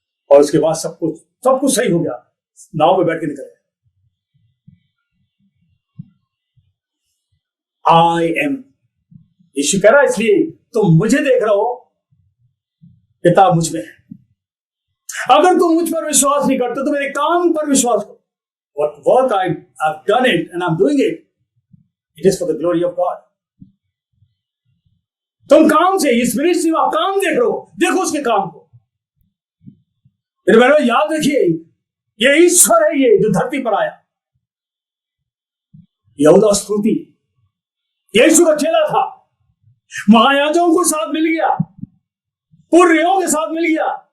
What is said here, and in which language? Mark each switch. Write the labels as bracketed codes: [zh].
[hi] और उसके बाद सब कुछ सही हो गया, नाव पे बैठ के निकल गए। [en] I am, [hi] यीशु कह रहा है, इसलिए तुम मुझे देख रहे हो, पिता मुझ में है। अगर तुम मुझ पर विश्वास नहीं करते तो मेरे काम पर विश्वास करो। [en] What work I've done it and I'm doing it, it is for the glory of God. [hi] तुम काम से, इस मिनिस्ट्री में आप काम देख रहे हो, देखो उसके काम को। मेरे बहनों, याद रखिए, ये ईश्वर है, ये जो धरती पर आया। यहूदा इस्करियोती यीशु का चेला था, महायाजकों के साथ मिल गया, पुर्रियों के साथ मिल गया,